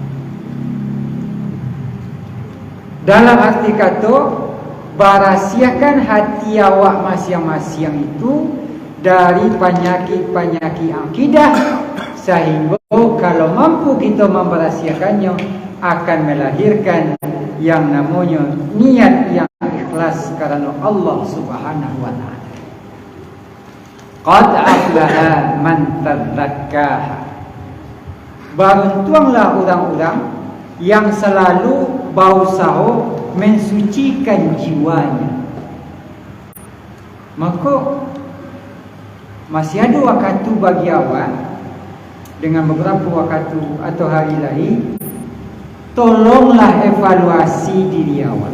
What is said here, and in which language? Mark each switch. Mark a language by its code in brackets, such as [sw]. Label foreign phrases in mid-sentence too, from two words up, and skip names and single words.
[id] Dalam arti kata, berahsiakan hati awak masing-masing itu dari penyakit-penyakit akidah, sehingga kalau mampu kita memberahsiakannya akan melahirkan yang namanya niat yang ikhlas karena Allah [ar] Subhanahu wa taala. Qad aflaha man tadzakkaha. [id] Beruntunglah orang-orang yang selalu berusaha mensucikan jiwanya. Maka masih ada waktu bagi awak dengan beberapa waktu atau hari lain, tolonglah evaluasi diri awak.